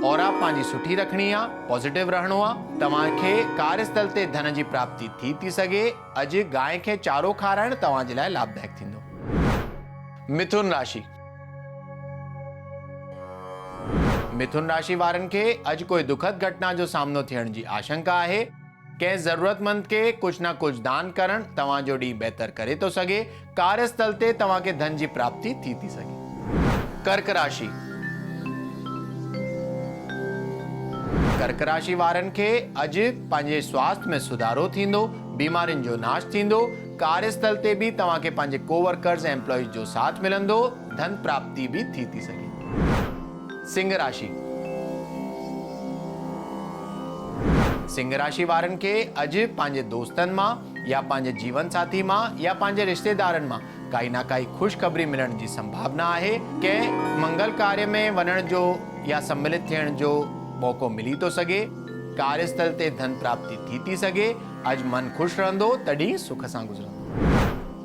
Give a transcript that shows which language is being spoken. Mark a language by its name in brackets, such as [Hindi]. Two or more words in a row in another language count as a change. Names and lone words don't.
[Sindhi] औरा पंहिंजी सुठी रखणी आहे, पॉजिटिव रहणो आहे। तव्हांखे कार्यस्थल ते धन जी प्राप्ति थी सघे। अॼु गांइ खे चारो खाराइण तव्हां जे लाइ लाभदायक थींदो। मिथुन राशि। मिथुन राशि वारनि खे अॼु कोई दुखद घटना जो सामनो थियण जी आशंका आहे। कंहिं ज़रूरतमंद के कुछ न कुछ दान करण तव्हांजो ॾींहुं बहितर करे थो सघे। कार्यस्थल ते तव्हांखे धन जी प्राप्ति थी सघे। कर्क राशि। कर्क राशि वारनि खे अॼु पंहिंजे स्वास्थ्य में सुधारो थींदो, बीमारियुनि जो नाश थींदो। कार्यस्थल ते बि तव्हांखे पंहिंजे कोवर्कर्स ऐं एम्प्लॉइज जो साथ मिलंदो। धन प्राप्ति भी थी सघे। सिंह राशि। सिंह राशि वारनि खे अॼु पंहिंजे दोस्तनि मां या पंहिंजे जीवन साथी मां या पंहिंजे रिश्तेदारनि मां काई न काई ख़ुशख़बरी मिलण जी संभावना आहे। कंहिं मंगल कार्य में वञण जो या सम्मिलित थियण जो मौक़ो मिली थो सघे। कार्यस्थल ते धन प्राप्ति थी सघे। अॼु मन ख़ुशि रहंदो, तॾहिं सुख सां गुज़रंदो।